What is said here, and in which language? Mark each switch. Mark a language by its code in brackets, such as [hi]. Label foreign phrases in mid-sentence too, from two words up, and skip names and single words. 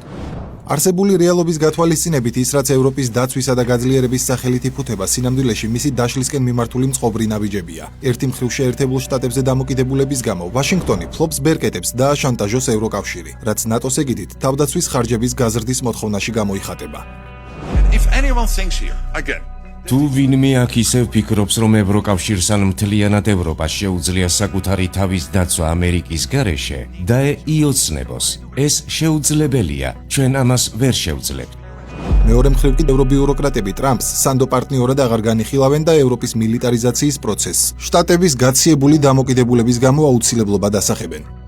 [ka] არსებული რეალობის გათვალისწინებით ის, რაც ევროპის დაცვისა და გაძლიერების სახელით იფუთება, სინამდვილეში მისი დაშლისკენ მიმართული მწყობრი ნაბიჯებია. ერთი მხრივ შეერთებულ შტატებზე დამოკიდებულების გამო ვაშინგტონი ფლობს ბერკეტებს და აშანტაჟოს ევროკავშირი, რაც ნატოს ეგიდით თავდაცვის ხარჯების გაზრდის მოთხოვნაში გამოიხატება. [en] If anyone thinks here, again, [ka] თუ ვინმე აქ ისევ ფიქრობს, რომ ევროკავშირს ან მთლიანად ევროპას შეუძლია საკუთარი თავის დაცვა ამერიკის გარეშე, და იოცნებოს. ეს შეუძლებელია, ჩვენ ამას ვერ შევძლებთ. მეორე მხრივ კი ევრობიუროკრატები ტრამპს სანდო პარტნიორად აღარ განიხილავენ და ევროპის მილიტარიზაციის პროცესს შტატების გაციებული დამოკიდებულების გამო აუცილებლობად ასახებენ.